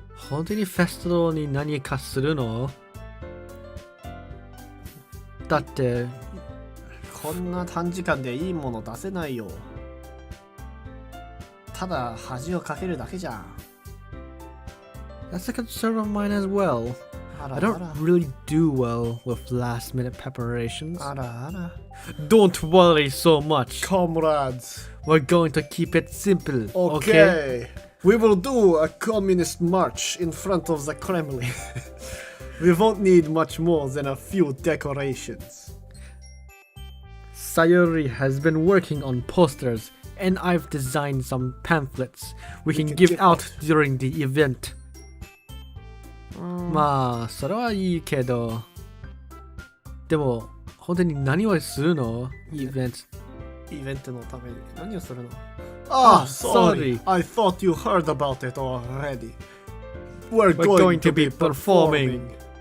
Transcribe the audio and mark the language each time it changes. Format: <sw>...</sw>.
<ja>本当にフェスティバルに何かするの? だってこんな短時間でいいもの出せないよ。ただ恥をかけるだけじゃん。</ja> <en>That's a concern of mine as well. I don't really do well with last minute preparations. Don't worry so much. Comrades. We're going to keep it simple. Okay. We will do a communist march in front of the Kremlin. We won't need much more than a few decorations. Sayori has been working on posters, and I've designed some pamphlets we can give out during the event.</en> <ja>まあ、それはいいけど。でも、本当に何をするの？イベントのために何をするの？</ja> <en>Sorry. I thought you heard about it already. We're going to be performing.</en>